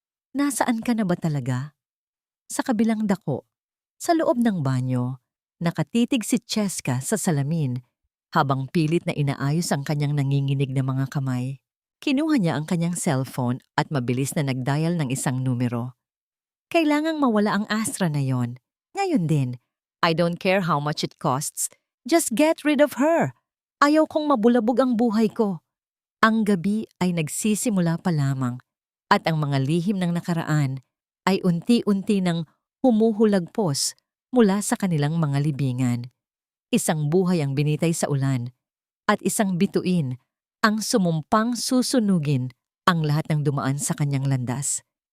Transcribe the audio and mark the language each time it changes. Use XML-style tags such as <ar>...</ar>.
<tl>Nasaan ka na ba talaga? Sa kabilang dako, sa loob ng banyo, nakatitig si Cheska sa salamin habang pilit na inaayos ang kanyang nanginginig na mga kamay. Kinuha niya ang kanyang cellphone at mabilis na nagdial ng isang numero. Kailangang mawala ang Astra na yon. Ngayon din,</tl> <en>I don't care how much it costs. Just get rid of her.</en> <tl>Ayaw kong mabulabog ang buhay ko. Ang gabi ay nagsisimula pa lamang at ang mga lihim ng nakaraan ay unti-unti nang humuhulagpos mula sa kanilang mga libingan. Isang buhay ang binitay sa ulan at isang bituin ang sumumpang susunugin ang lahat ng dumaan sa kanyang landas.</tl>